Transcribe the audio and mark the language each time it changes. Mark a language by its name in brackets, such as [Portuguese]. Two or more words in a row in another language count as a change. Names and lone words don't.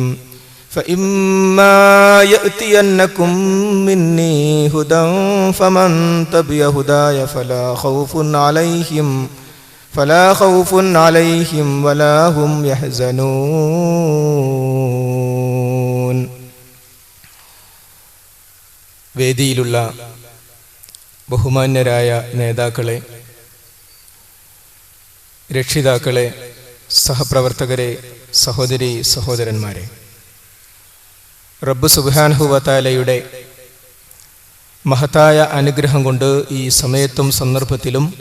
[Arabic] فإما يأتينكم مني هدى فمن تبع هداي فلا خوف عليهم ولا هم يحزنون. [Malayalam] വേദിയിലുള്ള ബഹുമാന്യരായ നേതാക്കളെ, രക്ഷിതാക്കളെ, സഹപ്രവർത്തകരെ, സഹോദരീ സഹോദരന്മാരെ, റബ്ബ് [Arabic] سبحانه وتعالى [Malayalam] മഹത്തായ അനുഗ്രഹം കൊണ്ട് ഈ സമയത്തും സന്ദർഭത്തിലും